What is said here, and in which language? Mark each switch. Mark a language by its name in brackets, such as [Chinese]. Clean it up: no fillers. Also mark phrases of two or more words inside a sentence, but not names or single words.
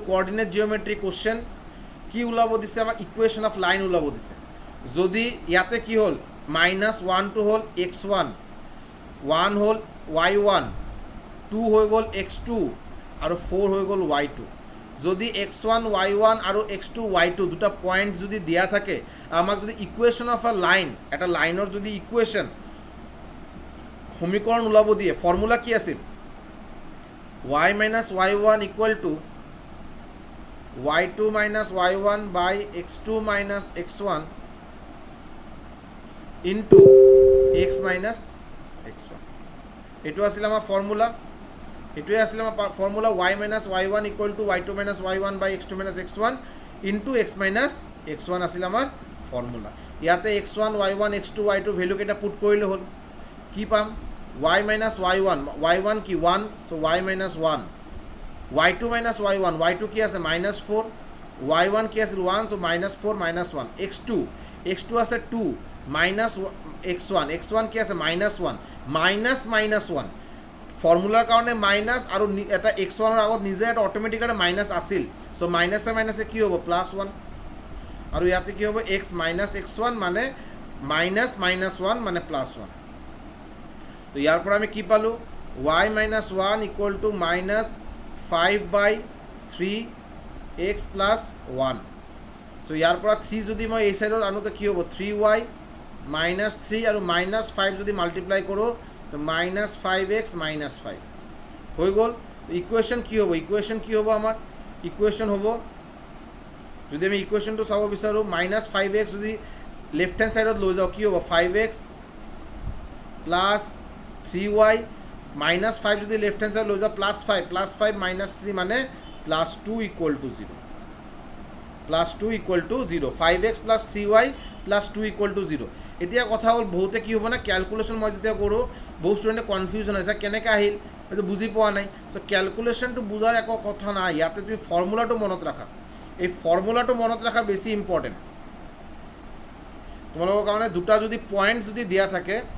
[English] coordinate geometry question [Assamese] কি ওলাব দিছে আমাক [English] equation of line [Assamese] ওলাব দিছে যদি ইয়াতে কি হ'ল -1টো হ'ল x1 1 হ'ল y1 2 হৈ গ'ল x2 আৰু 4 হৈ গ'ল y2 যদি x1 y1 আৰু x2 y2 দুটা পইণ্ট যদি দিয়া থাকে আমাক যদি [English] equation of a line [Assamese] এটা লাইনৰ যদি ইকুৱেশ্যন সমীকৰণ ওলাব দিয়ে ফৰ্মুলা কি আছিল [English] y minus y1 equal to y2 minus y1 by x2 minus x1 into x minus x1 [Assamese] এইটো আছিল আমাৰ ফৰ্মুলা এইটোৱে আছিল আমাৰ ফৰ্মুলা [English] y minus y1 equal to y2 minus y1 by x2 minus x1 into x minus x1 [Assamese] আছিল আমাৰ ফৰ্মুলা ইয়াতে x1 y1 x2 y2 ভ্যালু কেইটা পুট কৰিলে হ'ল কি পাম [English] y minus y1 y1 কি 1 so y minus 1 y2 minus y1 y2 [Assamese] কি আছে [English] -4 y1 [Assamese] কি আছিল [English] 1 [Assamese] so -4 -1 x2 আছে 2 [English] minus x1 x1 [Assamese] কি আছে -1 -1 ফৰ্মুলাৰ কাৰণে মাইনাছ আৰু এটা x1 ৰ আগত নিজে এটা [English] automatically minus [Assamese] আছিল সো মাইনাছে মাইনাছে কি হ'ব +1 আৰু ইয়াতে কি হ'ব [English] x minus x1 [Assamese] মানে -1 মানে +1 তো ইয়াৰ পৰা আমি কি পালো [English] y minus 1 equal to [Assamese] -5/3 [English] x plus 1 [Assamese] so ইয়াৰ পৰা 3 যদি মই এই সাইডত আনো তো কি হ'ব 3y minus 3 আৰু -5 যদি মাল্টিপ্লাই কৰো তো -5x -5 হৈ গ'ল ইকুৱেশ্যন কি হ'ব আমাৰ ইকুৱেশ্যন হ'ব যদি আমি ইকুৱেশ্যনটো চাব বিচাৰো -5x যদি [English] left hand sideত [Assamese] লৈ যাও কি হ'ব [English] 5x plus 3y [Assamese] -5 যদি [English] left hand side [Assamese] লৈ যাও +5 -3 মানে +2 [English] equal to 0 5x plus 3y plus 2 equal to 0 [Assamese] এতিয়া কথা হ'ল বহুতে কি হ'ব না ক্যালকুলেশন মই যেতিয়া কৰো বহু স্টুডেন্টে কনফিউজন হৈছে কেনেকৈ আহিল এইটো বুজি পোৱা নাই সো ক্যালকুলেশনটো বুজাৰ একো কথা নাই ইয়াতে তুমি ফৰ্মুলাটো মনত ৰাখা এই ফৰ্মুলাটো মনত ৰাখা বেছি ইম্পৰ্টেন্ট তোমালোকৰ কাৰণে দুটা যদি পয়েন্ট যদি দিয়া থাকে